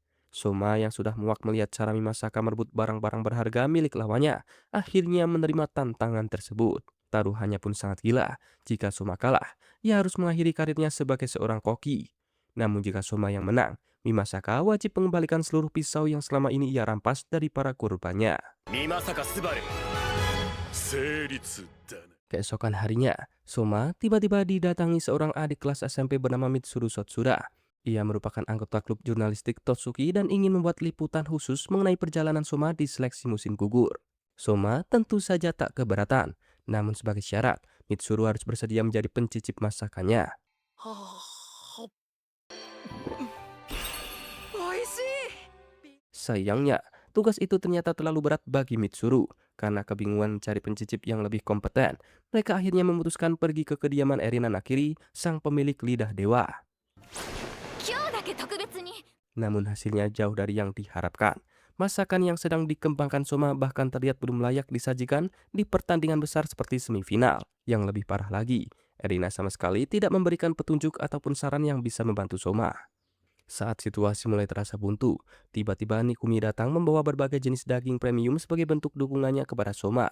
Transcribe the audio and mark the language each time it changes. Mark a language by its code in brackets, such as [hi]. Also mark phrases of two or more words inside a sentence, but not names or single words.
[id] Soma yang sudah muak melihat cara Mimasaka merebut barang-barang berharga milik lawannya, akhirnya menerima tantangan tersebut. Taruhannya pun sangat gila. Jika Soma kalah, ia harus mengakhiri karirnya sebagai seorang koki. Namun jika Soma yang menang, Mimasaka wajib mengembalikan seluruh pisau yang selama ini ia rampas dari para korbannya. [ja] 美作スバル成立だな。 [id] Keesokan harinya, Soma tiba-tiba didatangi seorang adik kelas SMP bernama Mitsuru Sotsura. Ia merupakan anggota klub jurnalistik Totsuki dan ingin membuat liputan khusus mengenai perjalanan Soma di seleksi musim gugur. Soma tentu saja tak keberatan, namun sebagai syarat, Mitsuru harus bersedia menjadi pencicip masakannya. [ja] おいしい。 [id] Sayangnya, tugas itu ternyata terlalu berat bagi Mitsuru. Karena kebingungan mencari pencicip yang lebih kompeten, mereka akhirnya memutuskan pergi ke kediaman Erina Nakiri, sang pemilik lidah dewa. [ja] 今日だけ特別に [id] Namun hasilnya jauh dari yang diharapkan. Masakan yang sedang dikembangkan Soma bahkan terlihat belum layak disajikan di pertandingan besar seperti semifinal. Yang lebih parah lagi, Erina sama sekali tidak memberikan petunjuk ataupun saran yang bisa membantu Soma. Saat situasi mulai terasa buntu, tiba-tiba Nikumi datang membawa berbagai jenis daging premium sebagai bentuk dukungannya kepada Soma.